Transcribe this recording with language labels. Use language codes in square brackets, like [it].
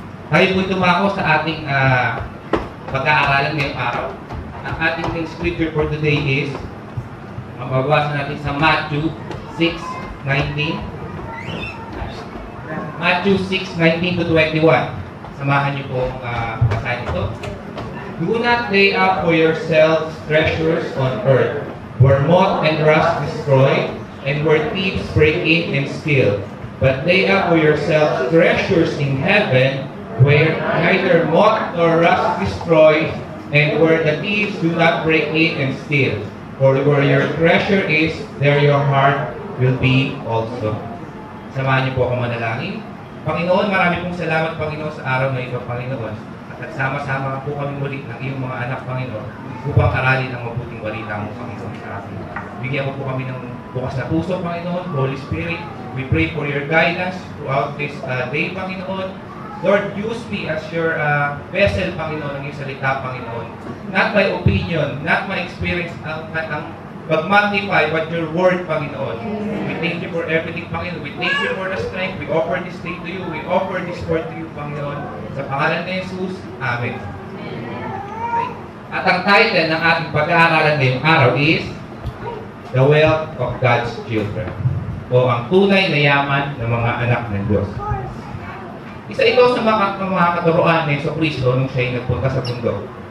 [tl] Tayo po dumako sa ating pag-aaralan ngayong araw. Ang ating [en] scripture for today is, [tl] mababasa natin sa Matthew 6:19. Matthew 6:19 to 21. Samahan niyo po ang basahin ito. [en] Do not lay up for yourselves treasures on earth, where moth and rust destroy, and where thieves break in and steal. But lay up for yourselves treasures in heaven, where neither moth nor rust destroys, and where the thieves do not break in and steal. For where your treasure is, there your heart will be also. [tl] Samahan niyo po ako manalangin. Panginoon, marami pong salamat, Panginoon, sa araw na ito, Panginoon. at nagsama-sama po kami muli ng iyong mga anak, Panginoon, upang aralin ang mabuting balita mo, Panginoon, sa atin. Bigyan mo po kami ng bukas na puso, Panginoon, Holy Spirit. [en] We pray for your guidance throughout this day, Panginoon. Lord, use me as your vessel, Panginoon, [tl] ng iyong salita, [en] Panginoon. Not my opinion, not my experience, [tl] ang mag-magnify [en] but your word, Panginoon. We thank you for everything, Panginoon. We thank you for the strength. We offer this day to you. We offer this word to you, Panginoon. [tl] Sa pangalan ni Jesus, Amen. At ang title ng ating pag-aaralan ngayong araw is The Wealth of God's Children, o ang tunay na yaman ng mga anak ng Diyos. Isa ito sa mga katuruan ni Jesucristo nung siya'y nagpunta sa bundok.